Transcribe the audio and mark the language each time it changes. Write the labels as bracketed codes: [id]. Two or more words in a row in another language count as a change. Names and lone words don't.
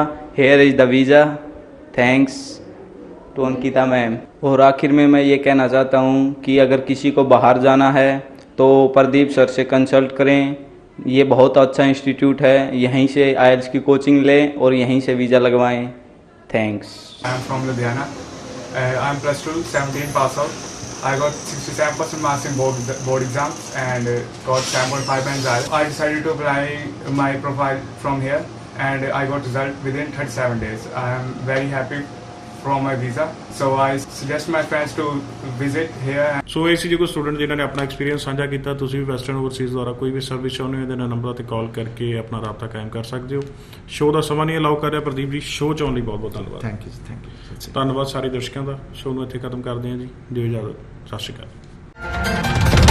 [en] Here is the visa, thanks to Ankita ma'am. [hi] और आखिर में मैं ये कहना चाहता हूँ कि अगर किसी को बाहर जाना है तो प्रदीप सर से कंसल्ट करें। ये बहुत अच्छा इंस्टीट्यूट है, यहीं से आइल्स की कोचिंग लें और यहीं से वीज़ा लगवाएं। थैंक्स। [en] I am from Ludhiana. I am plus 2, 17 pass out. I got 67% marks in board exams and got 7.5 bands IELTS. I decided to apply my profile from here and I got result within 37 days. I am very happy from my visa. So I suggest my friends to visit here. [pa] ਸੋ ਇਹ ਸੀ ਜੀ ਕੋਈ ਸਟੂਡੈਂਟ ਜਿਨ੍ਹਾਂ ਨੇ ਆਪਣਾ ਐਕਸਪੀਰੀਅੰਸ ਸਾਂਝਾ ਕੀਤਾ। ਤੁਸੀਂ ਵੀ ਵੈਸਟਰਨ ਓਵਰਸੀਜ਼ ਦੁਆਰਾ ਕੋਈ ਵੀ ਸਰਵਿਸ ਚਾਹੁੰਦੇ ਹੋ ਇਹਦੇ ਨਾਲ ਨੰਬਰਾਂ ਤੇ ਕਾਲ ਕਰਕੇ ਆਪਣਾ ਰਾਬਤਾ ਕਾਇਮ ਕਰ ਸਕਦੇ ਹੋ। ਸ਼ੋਅ ਦਾ ਸਮਾਂ ਨਹੀਂ ਅਲਾਉ ਕਰ ਰਿਹਾ ਪ੍ਰਦੀਪ ਜੀ, ਸ਼ੋਅ 'ਚ ਆਉਣ ਲਈ ਬਹੁਤ ਬਹੁਤ ਧੰਨਵਾਦ। [en] Thank you. [pa] ਧੰਨਵਾਦ ਸਾਰੇ ਦਰਸ਼ਕਾਂ ਦਾ। ਸ਼ੋਅ ਨੂੰ ਇੱਥੇ ਖਤਮ ਕਰਦੇ ਹਾਂ ਜੀ, ਦਿਓ ਇਜਾਜ਼ਤ, ਸਤਿ ਸ਼੍ਰੀ ਅਕਾਲ।